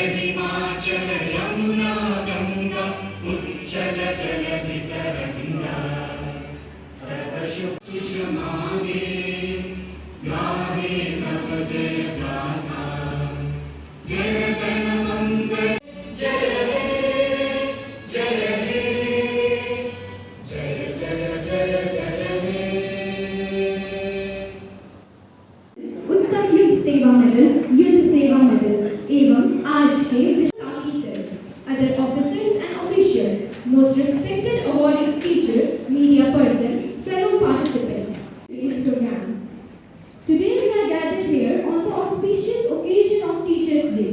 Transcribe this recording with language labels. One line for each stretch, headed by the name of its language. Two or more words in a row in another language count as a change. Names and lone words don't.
Bangla: হিমাচল যমুনা গঙ্গা উচ্ছল জলধি তরঙ্গ তব শুক্ষ মাগে গাহে তব জয় গাথা জয় গণ মঙ্গল জয় হে জয় হে জয় জয় জয় জয় হে।
English: उत्तर युद्ध सेवा मेडल
Hindi: एवं आज के
English: other officers and officials, most respected awardees, teacher, media person, fellow participants in this program. Today we are gathered here on the auspicious occasion of Teachers' Day.